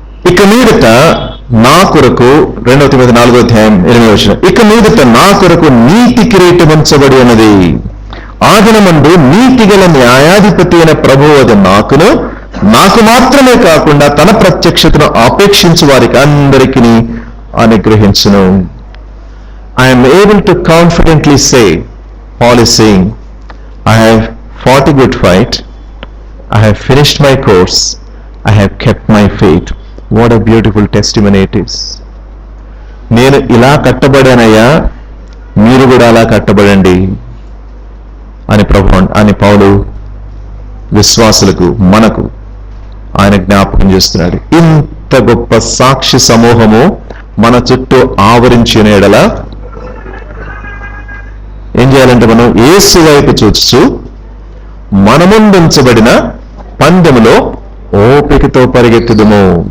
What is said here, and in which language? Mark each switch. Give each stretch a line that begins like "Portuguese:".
Telugu: ఇక మీదట నా కొరకు, 2 తిమోతి 4వ అధ్యాయం 8వ వచనం, ఇక మీదట నా కొరకు నీతి కిరీటం ఉంచబడి ఉన్నది. ఆ దినమందు నీతి గల న్యాయాధిపతి అయిన ప్రభువు అది నాకు మాత్రమే కాకుండా తన ప్రత్యక్షతను ఆపేక్షించు వారికి అందరికీ అనుగ్రహించును.
English: I am able to confidently say, Paul is saying, I have fought a good fight, I have finished my course, I have kept my faith. What a beautiful testimony it is.
Telugu: నేను ఇలా కట్టబడానయ్యా, మీరు కూడా అలా కట్టబడండి అని పౌలు విశ్వాసులకు, మనకు ఆయన జ్ఞాపకం చేస్తున్నాడు. ఇంత గొప్ప సాక్షి సమూహము మన చుట్టూ ఆవరించిన ఎడల ఏం చేయాలంటే, మనం యేసు వైపు చూస్తూ మన ముందుంచబడిన పందెములో ఓపికతో పరిగెత్తుదుము.